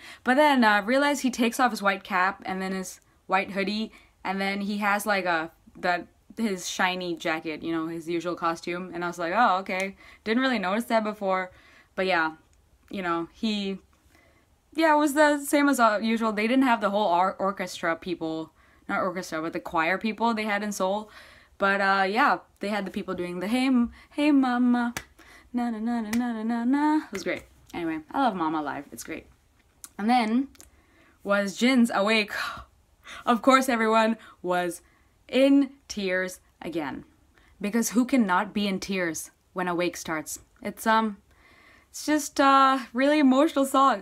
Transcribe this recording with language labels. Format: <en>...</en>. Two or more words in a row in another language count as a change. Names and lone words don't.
<en>But then realized he takes off his white cap and then his white hoodie, and then he has like his shiny jacket, you know, his usual costume, and I was like, oh, okay. Didn't really notice that before. But yeah, you know, it was the same as usual. They didn't have the whole orchestra people, not orchestra, but the choir people they had in Seoul. But yeah, they had the people doing the hey mama, na na na na na na na. It was great. Anyway, I love Mama live. It's great. And then was Jin's Awake. Of course, everyone was in tears again, because who cannot be in tears when Awake starts? It's just really emotional song.</en>